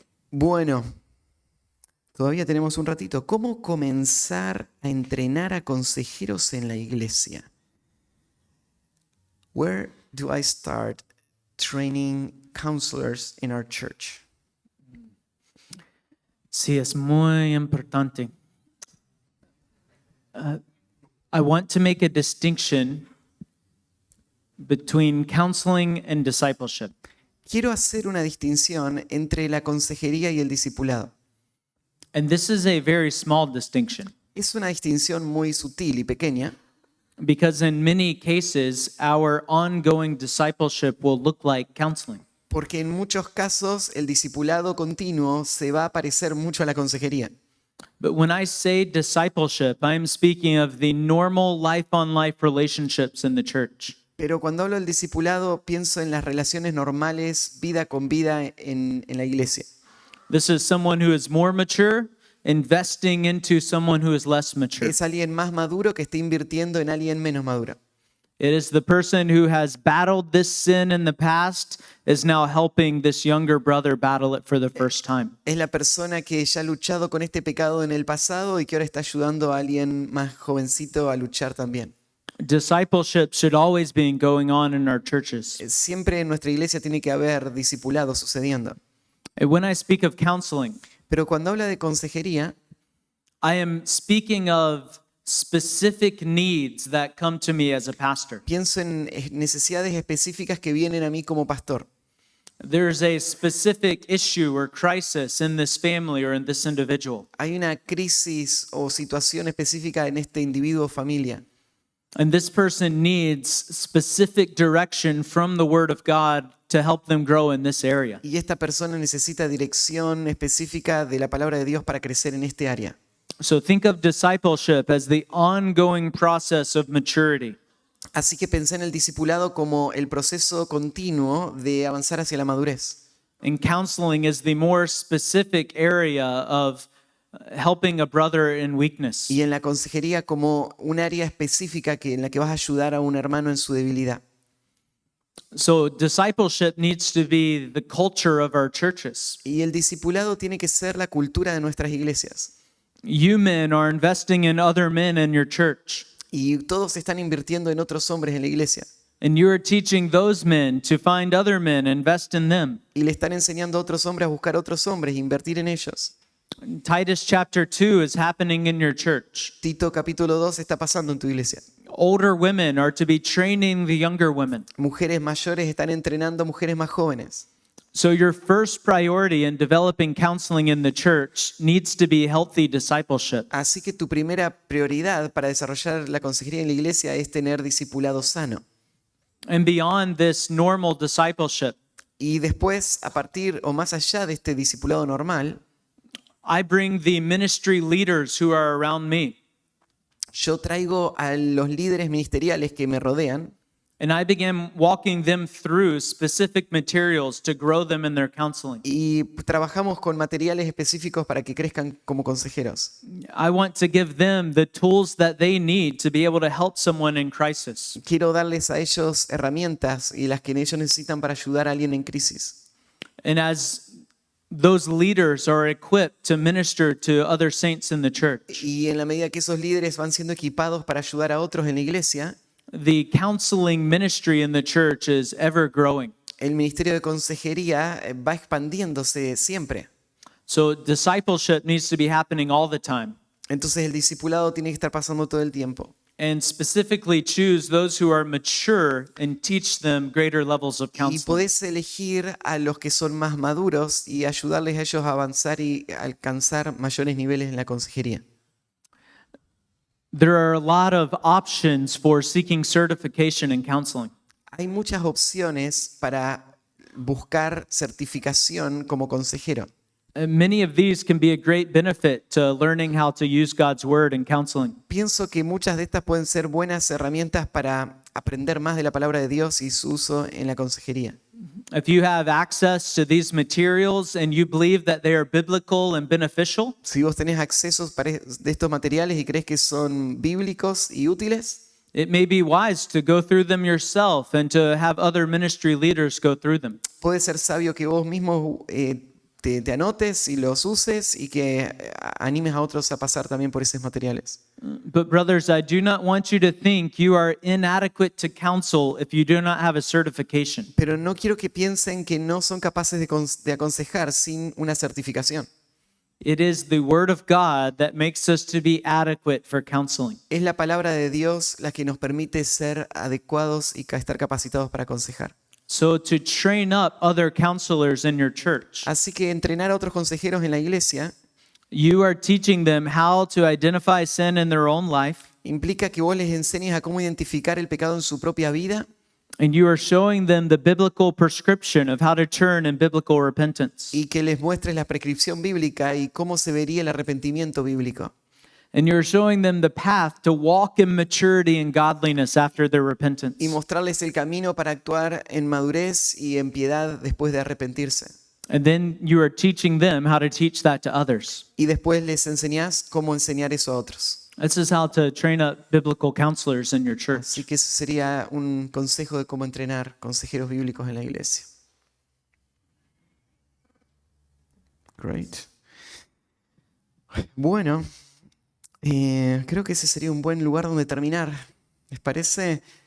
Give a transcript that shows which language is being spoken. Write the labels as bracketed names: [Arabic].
[Spanish] Bueno, todavía tenemos un ratito. ¿Cómo comenzar a entrenar a consejeros en la iglesia? [English] Where do I start training counselors in our church? [Spanish] Sí, es muy importante. [English] I want to make a distinction between counseling and discipleship. [Spanish] Quiero hacer una distinción entre la consejería y el discipulado. [English] And this is a very small distinction [Spanish] Es una distinción muy sutil y pequeña, [English] because in many cases, our ongoing discipleship will look like counseling. [Spanish] porque en muchos casos el discipulado continuo se va a parecer mucho a la consejería. [English] But when I say discipleship, I'm speaking of the normal life-on-life relationships in the church. [Spanish] Pero cuando hablo del discipulado, pienso en las relaciones normales, vida con vida en la iglesia. [English] This is someone who is more mature, investing into someone who is less mature. [Spanish] Es alguien más maduro que está invirtiendo en alguien menos maduro. [English] It is the person who has battled this sin in the past is now helping this younger brother battle it for the first time. [Spanish] Es la persona que ya ha luchado con este pecado en el pasado y que ahora está ayudando a alguien más jovencito a luchar también. [English] Discipleship should always be going on in our churches. [Spanish] Siempre en nuestra iglesia tiene que haber discipulado sucediendo. [English] And when I speak of counseling, [Spanish] Pero cuando habla de consejería, [English] I am speaking of specific needs that come to me as a pastor. [Spanish] pienso en necesidades específicas que vienen a mí como pastor. [English] There's a specific issue or crisis in this family or in this individual. [Spanish] Hay una crisis o situación específica en este individuo o familia. [English] And this person needs specific direction from the Word of God to help them grow in this area. [Spanish] Y esta persona necesita dirección específica de la palabra de Dios para crecer en este área. [English] So think of discipleship as the ongoing process of maturity. [Spanish] Así que pensé en el discipulado como el proceso continuo de avanzar hacia la madurez. [English] And counseling is the more specific area of helping a brother in weakness. [Spanish] Y en la consejería como un área específica en la que vas a ayudar a un hermano en su debilidad. [English] So discipleship needs to be the culture of our churches. [Spanish] Y el discipulado tiene que ser la cultura de nuestras iglesias. [English] You men are investing in other men in your church. [Spanish] Y todos están invirtiendo en otros hombres en la iglesia. [English] And you are teaching those men to find other men, invest in them. [Spanish] Y le están enseñando a otros hombres a buscar otros hombres e invertir en ellos. [English] Titus chapter 2 is happening in your church. [Spanish] Tito capítulo 2 está pasando en tu iglesia. [English] Older women are to be training the younger women. [Spanish] Mujeres mayores están entrenando a mujeres más jóvenes. [English] So your first priority in developing counseling in the church needs to be healthy discipleship. [Spanish] Así que tu primera prioridad para desarrollar la consejería en la iglesia es tener discipulado sano. [English] And beyond this normal discipleship, [Spanish] Y después, a partir o más allá de este discipulado normal, [English] I bring the ministry leaders who are around me, [Spanish] yo traigo a los líderes ministeriales que me rodean [English] and I begin walking them through specific materials to grow them in their counseling. [Spanish] y trabajamos con materiales específicos para que crezcan como consejeros. [English] I want to give them the tools that they need to be able to help someone in crisis. [Spanish] Quiero darles a ellos herramientas y las que ellos necesitan para ayudar a alguien en crisis. [English] And as those leaders are equipped to minister to other saints in the church, [Spanish] Y en la medida que esos líderes van siendo equipados para ayudar a otros en la iglesia, [English] the counseling ministry in the church is ever growing. [Spanish] el ministerio de consejería va expandiéndose siempre. [English] So discipleship needs to be happening all the time. [Spanish] Entonces el discipulado tiene que estar pasando todo el tiempo. [English] And specifically choose those who are mature and teach them greater levels of [Spanish] Y [English] counseling. [Spanish] podés elegir a los que son más maduros y ayudarles a ellos a avanzar y alcanzar mayores niveles en la consejería. [English] There are a lot of options for seeking certification in counseling. [Spanish] Hay muchas opciones para buscar certificación como consejero. [English] Many of these can be a great benefit to learning how to use God's word in counseling. [Spanish] Pienso que muchas de estas pueden ser buenas herramientas para aprender más de la palabra de Dios y su uso en la consejería. [English] If you have access to these materials and you believe that they are biblical and beneficial, [Spanish] Si vos tenés accesos de estos materiales y crees que son bíblicos y útiles, [English] It may be wise to go through them yourself and to have other ministry leaders go through them. [Spanish] Puede ser sabio que vos mismo te anotes y los uses y que animes a otros a pasar también por esos materiales. [English] But brothers, I do not want you to think you are inadequate to counsel if you do not have a certification. [Spanish] Pero no quiero que piensen que no son capaces de aconsejar sin una certificación. [English] It is the word of God that makes us to be adequate for counseling. [Spanish] Es la palabra de Dios la que nos permite ser adecuados y estar capacitados para aconsejar. [English] So to train up other counselors in your church, [Spanish] Así que entrenar a otros consejeros en la iglesia [English] you are teaching them how to identify sin in their own life, [Spanish] implica que vos les enseñes a cómo identificar el pecado en su propia vida [English] and you are showing them the biblical prescription of how to turn in biblical repentance. [Spanish] y que les muestres la prescripción bíblica y cómo se vería el arrepentimiento bíblico. [English] And you're showing them the path to walk in maturity and godliness after their repentance. [Spanish] Y mostrarles el camino para actuar en madurez y en piedad después de arrepentirse. [English] And then you are teaching them how to teach that to others. [Spanish] Y después les enseñás cómo enseñar eso a otros. [English] This is how to train up biblical counselors in your church. [Spanish] Así que eso sería un consejo de cómo entrenar consejeros bíblicos en la iglesia. Great. Bueno, creo que ese sería un buen lugar donde terminar. ¿Les parece?